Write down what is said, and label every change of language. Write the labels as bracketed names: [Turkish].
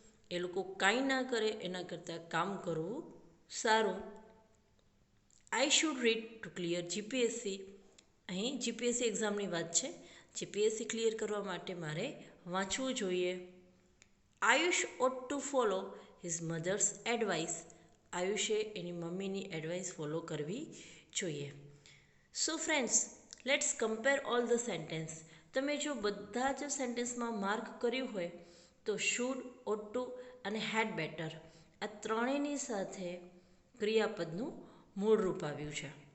[Gujarati] એ લોકો કાંઈ ના કરે એના કરતાં કામ કરવું સારું. [English] I should read to clear GPSC. [Gujarati] અહીં જીપીએસસી એક્ઝામની વાત છે. જીપીએસસી ક્લિયર કરવા માટે મારે વાંચવું જોઈએ. [English] Ayush ought to follow his mother's advice. [Gujarati] આયુષે એની મમ્મીની એડવાઇસ ફોલો કરવી જોઈએ. [English] So friends, let's compare all the sentence. [Gujarati] તમે જો બધા જ સેન્ટેન્સમાં માર્ક કર્યું હોય તો શુડ, ઓટ ટુ અને હેડ બેટર આ ત્રણેયની સાથે ક્રિયાપદનું મૂળ રૂપ આવ્યું છે.